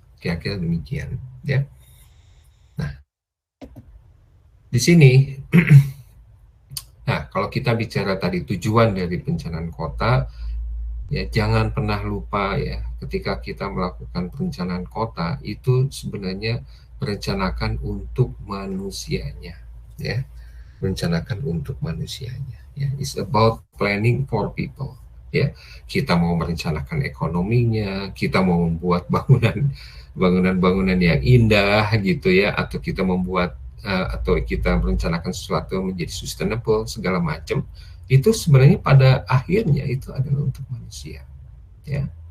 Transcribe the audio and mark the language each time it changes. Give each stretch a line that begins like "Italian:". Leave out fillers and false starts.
Indonesian: Kira-kira demikian ya. Nah, di sini nah, kalau kita bicara tadi tujuan dari perencanaan kota ya, jangan pernah lupa ya, ketika kita melakukan perencanaan kota itu sebenarnya merencanakan untuk manusianya ya, merencanakan untuk manusianya ya.
English: It's about planning for people ya.
Indonesian: Kita mau merencanakan ekonominya, kita mau membuat bangunan-bangunan yang indah gitu ya, atau kita membuat atau kita merencanakan sesuatu menjadi sustainable segala macam, itu sebenarnya pada akhirnya itu adalah untuk manusia ya.